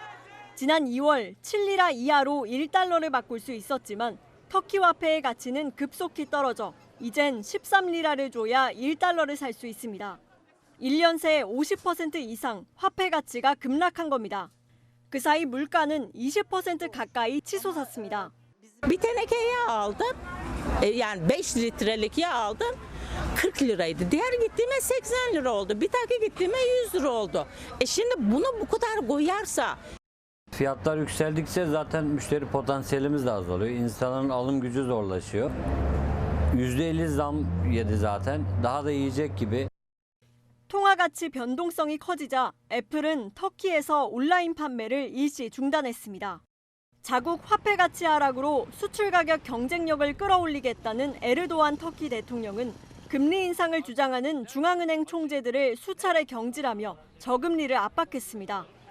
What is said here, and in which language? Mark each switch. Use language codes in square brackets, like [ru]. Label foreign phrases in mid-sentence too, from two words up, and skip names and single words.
[ko] 지난 2월 7리라 이하로 1달러를 바꿀 수 있었지만 터키 화폐의 가치는 급속히 떨어져 이젠 13리라를 줘야 1달러를 살 수 있습니다. 1년 새 50% 이상 화폐 가치가 급락한 겁니다. 그 sahi 물가는 20% 가까이 치솟았습니다. [tr] Bir teneke yağ aldım. Yani 5 litrelik yağ aldım. 40 liraydı. Diğer gittiğime 80 lira oldu. Bir dahaki gittiğime 100 lira oldu. Şimdi bunu bu kadar koyarsa fiyatlar yükseldikçe zaten müşteri potansiyelimiz de azalıyor. İnsanların alım gücü zorlaşıyor. %50 zam yedi zaten. Daha da yiyecek gibi. [ko] 통화 가치 변동성이 커지자 애플은 터키에서 온라인 판매를 일시 중단했습니다. 자국 화폐 가치 하락으로 수출 가격 경쟁력을 끌어올리겠다는 에르도안 터키 대통령은 금리 인상을 주장하는 중앙은행 총재들을 수차례 경질하며 저금리를 압박했습니다.